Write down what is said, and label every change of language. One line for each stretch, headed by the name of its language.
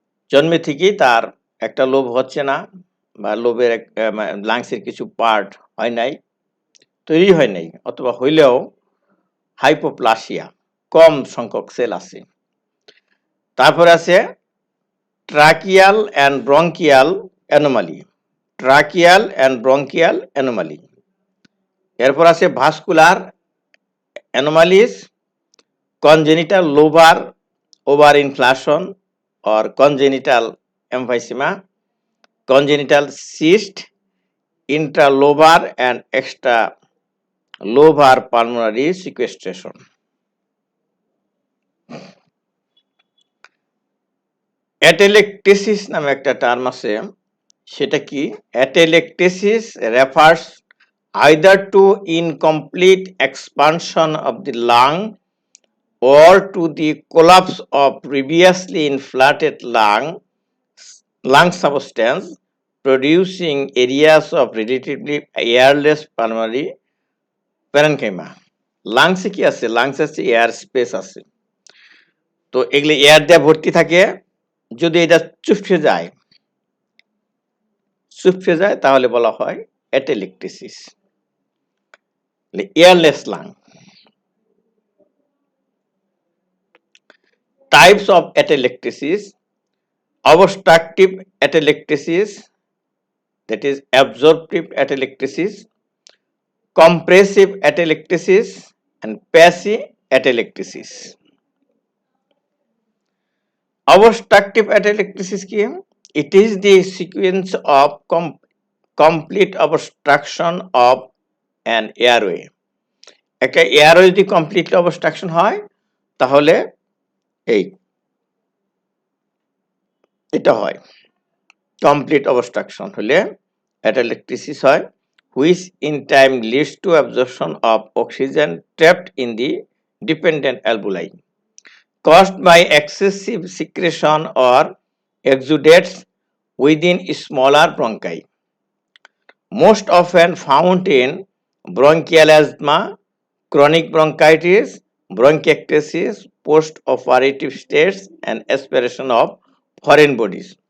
Bangla: জন্মে থেকেই তার একটা লোব হচ্ছে না, বা লোবের লাংসের কিছু পার্ট হয় নাই, তৈরি হয় নাই, অথবা হইলেও হাইপোপ্লাসিয়া, কম সংখ্যক সেল আছে। তারপরে আছে
English: Tracheal and bronchial anomaly, tracheal and bronchial anomaly.
Bangla: এরপর আছে
English: Vascular anomalies, congenital lobar over inflation or congenital emphysema, congenital cyst, intralobar and extralobar pulmonary sequestration.
Bangla: অ্যাটেলেকটেসিস নামে একটা টার্ম আছে, সেটা কি?
English: Atelectasis refers either to incomplete expansion of the lung or to the collapse of previously inflated lung substance, producing areas of relatively airless pulmonary parenchyma.
Bangla: লাংসে কি আছে? লাংসে আছে air space আছে, তো এগুলি এয়ার দিয়ে ভর্তি থাকে। যদি এটা চুপসে যায় তাহলে বলা হয় অ্যাটেলেকটেসিস, airless lung.
English: Types of atelectasis: obstructive atelectasis, that is absorptive atelectasis, compressive atelectasis and passive atelectasis. Obstructive atelectasis
Bangla: কি?
English: It is the sequence of complete obstruction of an airway.
Bangla: একটা এয়ারওয়ে যদি কমপ্লিটলি অবস্ট্রাকশন হয় তাহলে এই এটা হয়।
English: complete obstruction
Bangla: হলে
English: atelectasis
Bangla: হয়,
English: which in time leads to absorption of oxygen trapped in the dependent alveoli, caused by excessive secretion or exudates within smaller bronchi, most often found in bronchial asthma, chronic bronchitis, bronchiectasis, post-operative states, and aspiration of foreign bodies.